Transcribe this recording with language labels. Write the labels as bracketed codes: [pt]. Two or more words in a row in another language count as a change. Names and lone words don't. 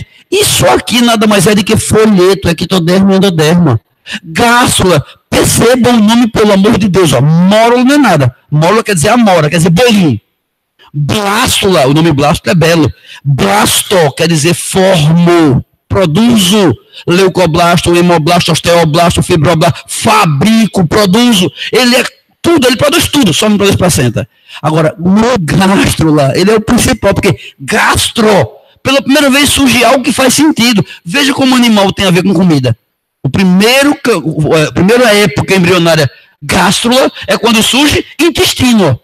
[pt] Isso aqui nada mais é do que folheto, ectoderma e endoderma. Gástula, perceba o nome, pelo amor de Deus. Ó. Mórula não é nada. Mórula quer dizer amora, quer dizer bolinho. Blástula, o nome blástula é belo. Blasto quer dizer formo, produzo. Leucoblasto, hemoblasto, osteoblasto, fibroblasto, fabrico, produzo. Ele é tudo, ele produz tudo, só não produz placenta. Agora, no gástrula, ele é o principal, porque gastro, pela primeira vez surge algo que faz sentido. Veja como o animal tem a ver com comida. A primeira época embrionária gástrula é quando surge intestino.